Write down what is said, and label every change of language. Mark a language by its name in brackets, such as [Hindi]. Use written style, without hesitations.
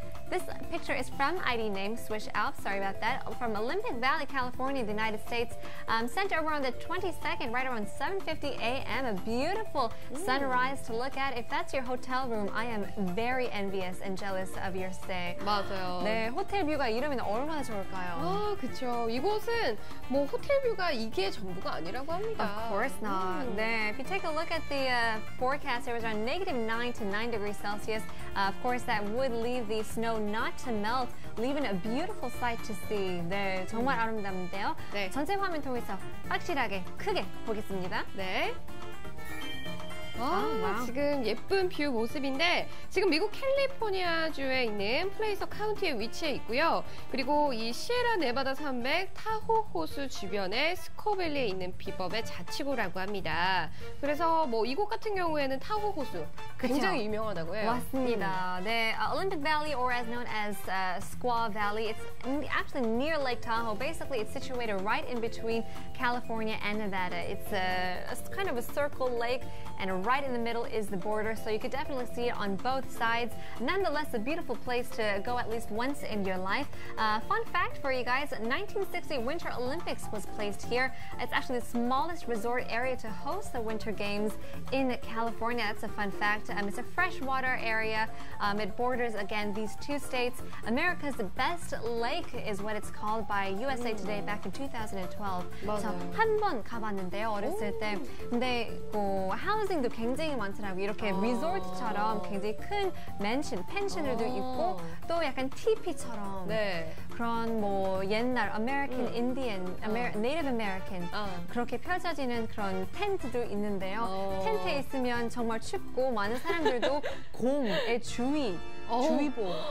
[English] This picture is from ID name Swiss Alps, sorry about that, from Olympic Valley, California, the United States. Sent over on the 22nd, right around 7:50 a.m. A beautiful sunrise to look at. If that's your hotel room, I am very envious and jealous of your stay. [Korean] 맞아요. 네, 호텔 뷰가 이러면 얼마나 좋을까요? 그렇죠. 이곳은 뭐 호텔 뷰가 이게 전부가 아니라고 합니다. [English] Of course not. 네, if you take a look at the forecast, it was around -9 to 9 degrees Celsius. Of course, that would leave the snow not to melt, leaving a beautiful sight to see. [Korean] 네, 정말 아름답는데요. 네. 전체 화면 통해서 확실하게 크게 보겠습니다. 네. 와우. 지금 예쁜 뷰 모습인데 지금 미국 캘리포니아주에 있는 플레이서 카운티에 위치해 있고요. 그리고 이 시에라 네바다 산맥 타호 호수 주변에 스코밸리에 있는 비법의 자치구라고 합니다. 그래서 뭐 이곳 같은 경우에는 타호 호수 굉장히 유명하다고 해요. 맞습니다. [English] 네, Olympic Valley, or as known as Squaw Valley, it's actually near Lake Tahoe. Basically, it's situated right in between California and Nevada. It's a kind of a circle lake, and right in the middle is the border, so you could definitely see it on both sides. Nonetheless, a beautiful place to go at least once in your life. Fun fact for you guys, 1960 Winter Olympics was placed here. It's actually the smallest resort area to host the Winter Games in California. That's a fun fact. It's a freshwater area. It borders, again, these two states. America's best lake is what it's called by USA Today back in 2012. [Korean] 그래서 한 번 가봤는데요, 어렸을 때. 근데 하우징도 굉장히 많더라고요. 이렇게 리조트처럼 굉장히 큰 펜션들도 있고 또 약간 TP처럼 네. 그런 뭐 옛날 American Indian, Native American 그렇게 펼쳐지는 그런 텐트도 있는데요. 텐트에 있으면 정말 춥고 많은 사람들도 곰의 주의보